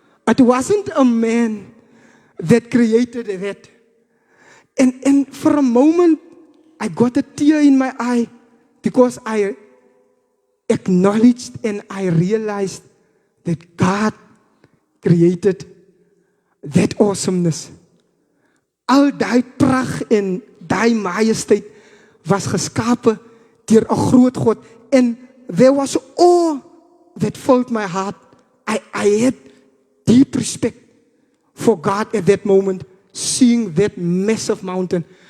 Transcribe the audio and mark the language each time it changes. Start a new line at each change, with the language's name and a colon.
English: It wasn't a man that created that. And for a moment, I got a tear in my eye because I acknowledged and I realized that God created that awesomeness.
Afrikaans: Al die pragt en die majesteit was geskapen deur 'n groot God.
English: And there was awe that filled my heart. I had deep respect for God at that moment, seeing that massive mountain.